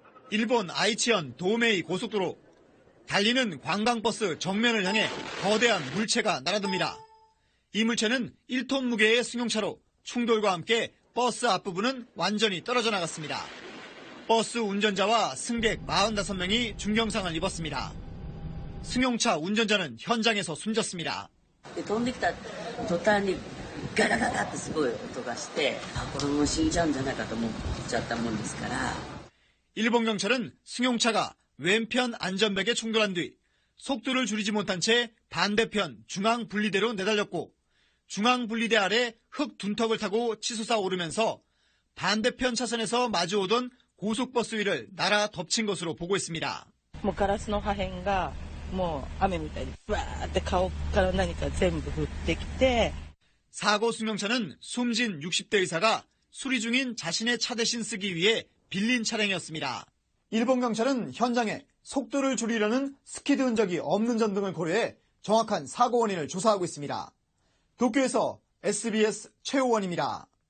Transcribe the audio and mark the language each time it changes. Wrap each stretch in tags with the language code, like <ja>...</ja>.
<ko>일본 아이치현 도메이 고속도로. 달리는 관광버스 정면을 향해 거대한 물체가 날아듭니다. 이 물체는 1톤 무게의 승용차로 충돌과 함께 버스 앞부분은 완전히 떨어져 나갔습니다. 버스 운전자와 승객 45명이 중경상을 입었습니다. 승용차 운전자는 현장에서 숨졌습니다.</ko> <ja>飛んできた途端にガラガラってすごい音がして、これも死んじゃうんじゃないかと思っちゃったもんですから。</ja> <ko>일본 경찰은 승용차가 왼편 안전벽에 충돌한 뒤 속도를 줄이지 못한 채 반대편 중앙분리대로 내달렸고 중앙분리대 아래 흙 둔턱을 타고 치솟아 오르면서 반대편 차선에서 마주오던 고속버스 위를 날아 덮친 것으로 보고 있습니다.</ko> <ja>もうガラスの破片がもう雨みたいにバーって顔から何か全部降ってきて</ja> <ko>사고 승용차는 숨진 60대 의사가 수리 중인 자신의 차 대신 쓰기 위해 빌린 차량이었습니다. 일본 경찰은 현장에 속도를 줄이려는 스키드 흔적이 없는 점 등을 고려해 정확한 사고 원인을 조사하고 있습니다. 도쿄에서 SBS 최호원입니다.</ko>